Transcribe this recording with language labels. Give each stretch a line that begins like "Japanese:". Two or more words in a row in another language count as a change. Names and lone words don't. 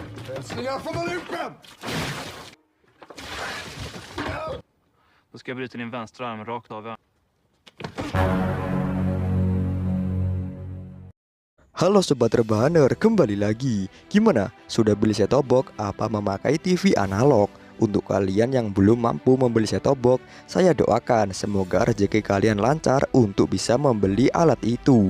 Swedish: Hälsningar från Olympen! Då ska jag bryta din vänstra arm rakt av.
Indonesian: Halo Sobat Rebahaner, kembali lagi. Gimana? Sudah beli
English: set-top box
Indonesian: apa memakai TV analog? Untuk kalian yang belum mampu membeli
English: set-top box,
Indonesian: saya doakan semoga rezeki kalian lancar untuk bisa membeli alat itu.